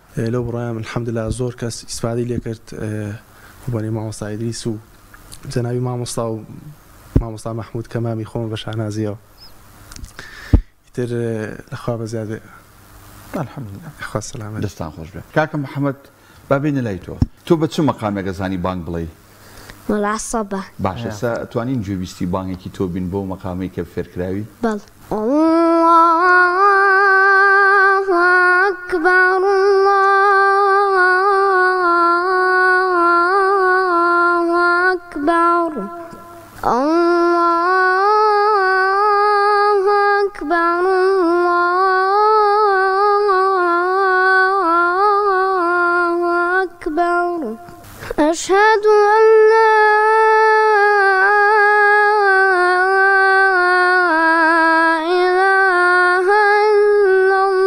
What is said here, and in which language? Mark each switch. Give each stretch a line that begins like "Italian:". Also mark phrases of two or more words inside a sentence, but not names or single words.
Central Kurdish: لەو بڕایان الحەمدلله زۆر کەس ئیسفادەی لێ کرد بۆنی مامۆستا ئیدریس و جەنابی مامۆستا و مامۆستا مەحموود کەمامی خۆم بە شانازیەوە ئیتر لەخوا بەزیاد بێ الحەمدلله خوا سەلامەت دەستان خۆش بێت کاکە محەممەد بابێنە لای تۆ بە چ مەقامێکە زانی بانگ بڵێ وەڵا سەبە باشە توانین گوێبیستی بانگێکی تۆ بین بۆ مەقامەی کە فێرکراوی
Arabic: بەڵ الله أكبر الله أكبر الله أكبر الله أكبر أشهد أن لا إله إلا